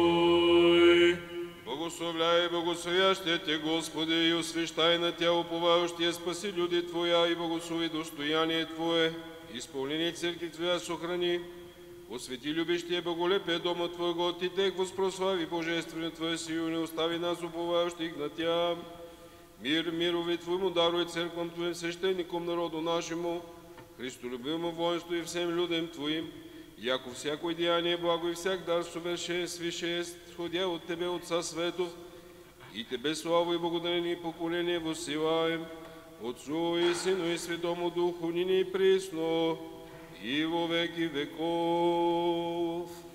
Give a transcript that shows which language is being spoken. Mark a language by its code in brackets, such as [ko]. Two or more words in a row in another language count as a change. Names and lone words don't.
[cu] Благословляй, благословящие Те, Господи, и освящай на Тя уповающие, спаси люди Твоя, и благослови достояние Твое, исполнение церкви Твоя сохрани, освети любящие боголепие дома Твоего, Ти тех воспрослави божествено Твое силу, не остави нас уповающих на Тя. Мир, мирови Твоему даруй церквам Твоим, священником народу нашему, Христолюбивому воинству и всем людям Твоим, яко всякое деяние благо и всяк дар совершен свише, сходя от Тебе, Отца Светов, и Тебе славу и благодарение и поклонение воссилаем, Отцу и Сину и Святому Духу, нине и присно, и во веки веков.